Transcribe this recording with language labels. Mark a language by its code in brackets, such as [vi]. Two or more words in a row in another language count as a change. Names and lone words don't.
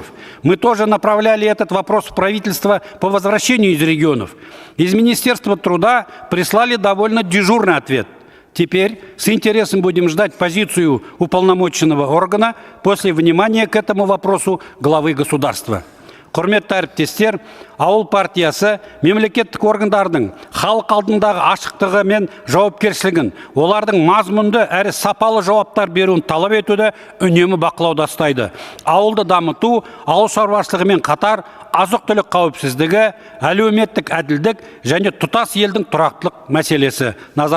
[ru] Мы тоже направляли этот вопрос в правительство по возвращению из регионов. Из Министерства труда прислали довольно дежурный ответ. Теперь с интересом будем ждать позицию уполномоченного органа после внимания к этому вопросу главы государства. [kk] Құрметті әріптестер, ауыл партиясы мемлекеттік органдардың халық алдындағы ашықтығы мен жауапкершілігін, олардың мазмұнды әрі сапалы жауаптар беруін талап етуді үнемі бақылауда ұстайды. Ауылды дамыту, ауыл шаруашылығымен қатар азық-түлік қауіпсіздігі, әлеуметтік әділдік және тұтас елдің тұрақтылық мәселесі.